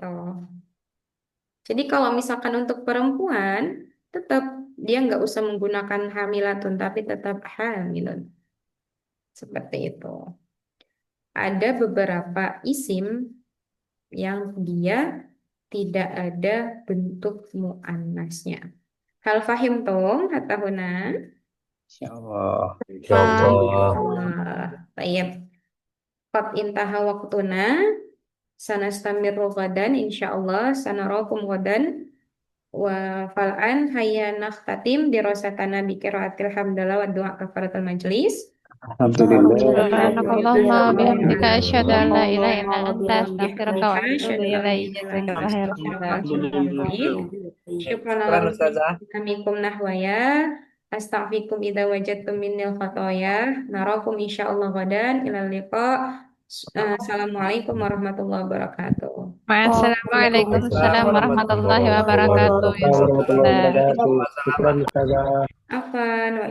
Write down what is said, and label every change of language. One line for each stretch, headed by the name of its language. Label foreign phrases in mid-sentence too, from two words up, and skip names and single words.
Indonesian: Jadi kalau misalkan untuk perempuan, tetap dia nggak usah menggunakan hamilatun, tapi tetap hamilun. Seperti itu. Ada beberapa isim yang dia tidak ada bentuk muannasnya.
Arabic: هل فهمتم حتى هنا? Insyaallah. Baik. قد انتهى وقتنا. سنستمر غدا إن شاء الله سنراكم غدا. والآن هيا نختتم دراستنا بقراءة الحمدلة ودعاء كفارة المجلس. سبحانك اللهم وبحمدك أشهد أن لا إله إلا أنت أستغفرك وأتوب إليك. جزاك الله خيرا. شكرا أستاذة. Amikum nahwaya. أستغفركم إذا وجدتم مني الخطايا. نراكم إن شاء الله غدا إلى اللقاء. السلام عليكم ورحمة الله وبركاته. وعليكم السلام ورحمة الله وبركاته. شكرا أستاذة. عفوا و